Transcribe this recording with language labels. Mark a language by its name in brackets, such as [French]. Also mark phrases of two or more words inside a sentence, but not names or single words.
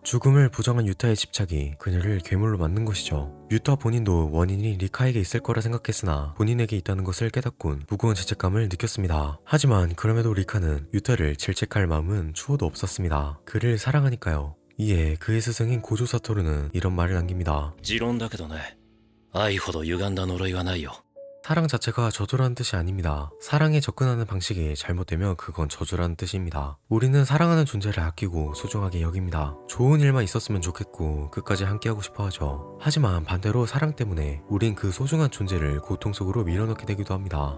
[Korean] 죽음을 부정한 유타의 집착이 그녀를 괴물로 만든 것이죠. 유타 본인도 원인이 리카에게 있을 거라 생각했으나 본인에게 있다는 것을 깨닫곤 무거운 죄책감을 느꼈습니다. 하지만 그럼에도 리카는 유타를 질책할 마음은 추호도 없었습니다. 그를 사랑하니까요. 이에 그의 스승인 고조 사토루는 이런 말을 남깁니다. [Japanese] 持論だけどね、愛ほど歪んだ呪いはないよ。 [Korean] 사랑 자체가 저주라는 뜻이 아닙니다. 사랑에 접근하는 방식이 잘못되면 그건 저주라는 뜻입니다. 우리는 사랑하는 존재를 아끼고 소중하게 여깁니다. 좋은 일만 있었으면 좋겠고 끝까지 함께하고 싶어 하죠. 하지만 반대로 사랑 때문에 우린 그 소중한 존재를 고통 속으로 밀어넣게 되기도 합니다.